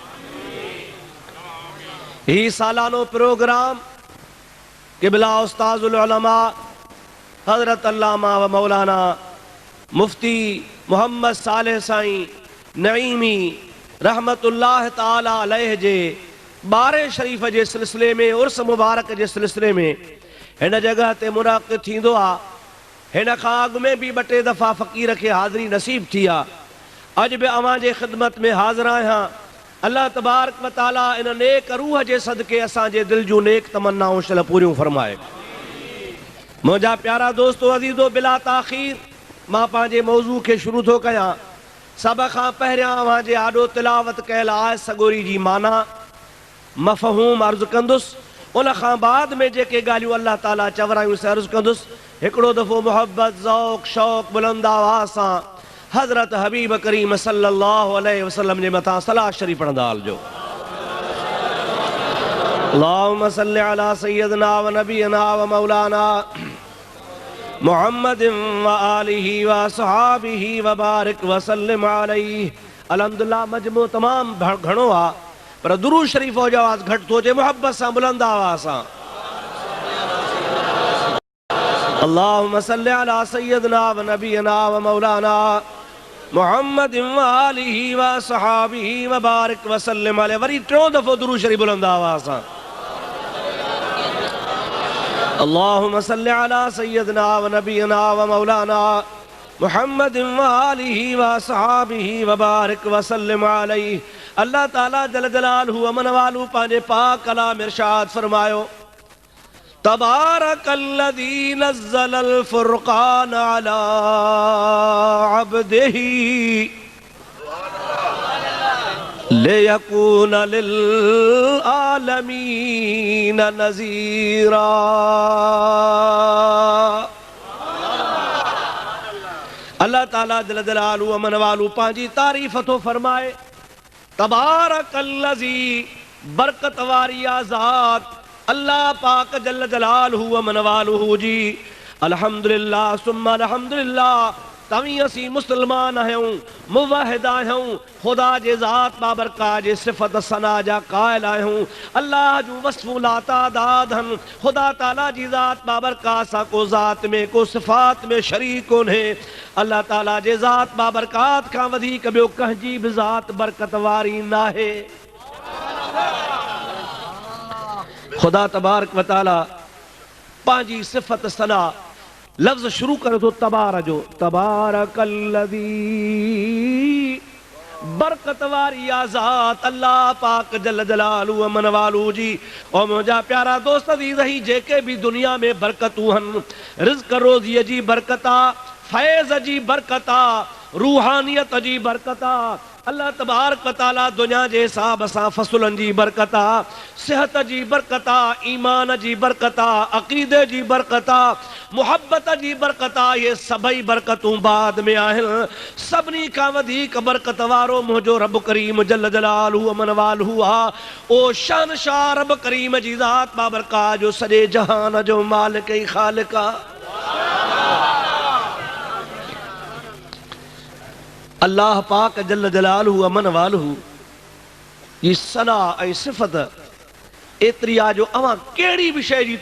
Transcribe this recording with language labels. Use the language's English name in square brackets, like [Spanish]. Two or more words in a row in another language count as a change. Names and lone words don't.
[Sindhi] ही सालानो प्रोग्राम क़िबला उस्ताज़ुल उलमा हज़रत अल्लामा व मौलाना मुफ्ती मोहम्मद सालेह साईं नईमी [Arabic] رحمة الله تعالى عليه [Sindhi] जे बारे शरीफ़ जे सिलसिले में, उर्स मुबारक जे सिलसिले में हिन जगह ते मुनाक़िद थींदो आहे। हिन खां अॻु में बि ॿ टे दफ़ा फ़क़ीर खे हाज़िरी नसीब थी आहे। अज भी अवां जे ख़िदमत में हाज़िर आहियां। अल्लाह [Arabic] تبارك وتعالى [Sindhi] इन नेक रूह जे सदके असांजे दिल जूं नेक तमन्नाऊं शल पूरियूं फरमाए। मुंहिंजा प्यारा दोस्तो अज़ीज़ो, बिला ताख़ीर मां पंहिंजे मौज़ू खे शुरू थो कयां। सभ खां पहिरियां अवां जे आॾो तिलावत कयल आहे सॻोरी जी माना मफ़हूम अर्ज़ु कंदुसि। उन खां बाद में जेके ॻाल्हियूं अल्लाह ताला चवरायूं से अर्ज़ु कंदुसि। हिकिड़ो दफ़ो मोहब्बत ज़ौक़ शौक़ बुलंद आवाज़ सां हज़रत हबीब करीम [Arabic] صلى الله عليه وسلم [Sindhi] जे मथां सलाह शरीफ़ पढ़ंदा हलिजो। [Arabic] اللهم صل على سيدنا ونبينا ومولانا محمد وآله وأصحابه وبارك وسلم عليه. [Sindhi] अल्हम्दुलिल्लाह मजमू तमाम घणो आहे, पर दुरूद शरीफ़ जो आवाज़ घटि थो अचे। محبت سان بلند آواز سان [Arabic] اللهم صل على سيدنا ونبينا ومولانا محمد وآله وأصحابه وبارك وسلم عليه. [Sindhi] وري ٽيون دفعو درود شريف بلند آواز سان [Arabic] اللهم صل على سيدنا ونبينا ومولانا محمد وآله وأصحابه وبارك وسلم عليه. [Sindhi] अल्लाह ताला [Arabic] جل جلاله وعم نواله [Sindhi] पंहिंजे पाक कलाम इरशाद फरमायो, [Arabic] تبارك الذي نزل الفرقان على عبده ليكون للعالمين نذيرا. [Sindhi] अल्लाह ताला [Arabic] جل جلاله وعم نواله [Sindhi] पंहिंजी तारीफ़ थो फरमाए। तबारकल्लज़ी बरकत वारी ज़ात अल्लाह पाक [Arabic] جل جلاله وعم نواله [Sindhi] जी। [Arabic] الحمد لله ثم الحمد لله. [Sindhi] तवी असी मुसलमान आहियूं, मुवाहिद आहियूं, खुदा जे ज़ात बाबरकात जे सिफ़त सना जा क़ाइल आहियूं। अल्लाह जूं वस्फ़ूं लातादाद हन। खुदा ताला जी ज़ात बाबरकात सां को ज़ात में को सिफ़ात में शरीक कोन्हे। अल्लाह ताला जे ज़ात बाबरकात खां वधीक ॿियो कंहिंजी बि ज़ात बरकत वारी नाहे। खुदा [Arabic] تبارك وتعالى [Sindhi] पंहिंजी सिफ़त सना लफ्ज़ शुरू करे थो तबार जो। तबारकल्लज़ी बरकत वारी ज़ात अल्लाह पाक [Arabic] جل جلاله وعم نواله [Sindhi] जी। और मुंहिंजा प्यारा दोस्त अज़ीज़ ही जेके भी दुनिया में बरकतूं हन, रिज़्क़ रोज़ीअ जी बरकत आ, फैज़ जी बरकत आ, रूहानियत जी बरकत आ। अल्लाह [Arabic] تبارك وتعالى [Sindhi] दुनिया जे हिसाब सां फसुलनि जी बरकत आ, सिहत जी बरकत आ, ईमान जी बरकत आ, अक़ीदे जी बरकत आ, मुहब्बत जी बरकत आ। ये सभई बरकतूं बाद में आहिनि। सभिनी खां वधीक बरकत वारो मुंहिंजो रब करीम [Arabic] جل جلاله وعم نواله [Sindhi] आ। ओ शानशाह रब करीम जी ज़ात बाबरकात जो सॼे जहान जो मालिक ऐं ख़ालिक आ। अल्लाह पाक [Arabic] جل جلاله وعم نواله [Sindhi] जी सना ऐं सिफ़त एतिरी आहे जो अवां कहिड़ी बि शइ जी